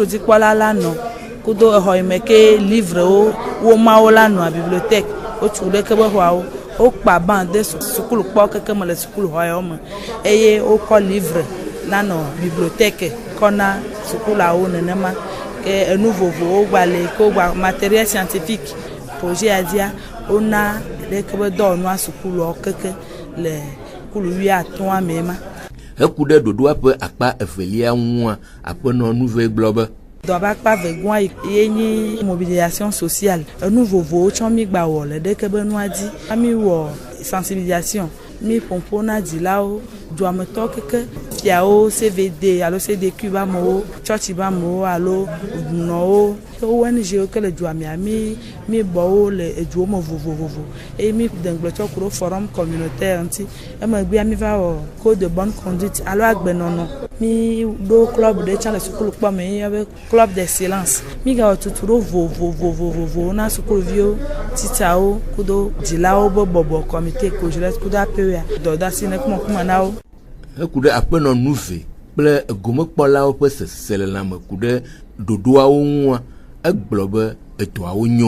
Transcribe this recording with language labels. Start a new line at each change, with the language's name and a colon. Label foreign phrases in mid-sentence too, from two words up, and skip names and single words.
Ewe: dzikpɔla la nɔ kudo exɔ yi me ke livrewo wo mawo la nɔ bibliothèque wotu ɖeke be xɔawo wokpa ban de sukulu kpɔ keke me le sukulu xɔ yawo me eye wokɔ livre nanɔ bibliothèque kɔna sukulawo nenema ke enu vovovowo gba le ko gba
French: matériel scientifique projet
Ewe: adia wona ɖeke be dɔwɔnua sukuluwo keke le sukulu 15 me ma heku ɖe ɖoɖoa ƒe akpa evelia ŋua aƒenɔ nuve gblɔ be dɔba akpa vegua ye nyi
French: mobilisation sociale
Ewe: enu vovovowo tsɔ mi gba wɔ le ɖeke be nua dzi ami wɔ sensibilisation mi ƒoƒo na dzilawo duametɔ keke fiawo CVD alo CDQ ba amewo tsɔtsi ba amewo alo nɔwo ONG ke le dua mea mi bɔwo le eduwo me vovovo eye mi dengble tsɔ ku ɖo
French: forum communautaire
Ewe: ŋuti emegbea mi va wɔ
French: code de bonne conduite
Ewe: alo agbenɔnɔ mi ɖo club ɖe tsã le sukulu kpɔ me yɔ be
French: club d'excellence
Ewe: mi gawɔ tutu ɖo vovovo na sukuluviwo titsawo kudo dzilawo be bɔbɔ comité cojeles kudo APEA dɔdasi ne kumɔkume na wo heku ɖe aƒenɔ nuve kple egomekpɔlawo ƒe sese le lãme ku ɖe ɖoɖoawo ŋua egblɔ be edɔawo nyo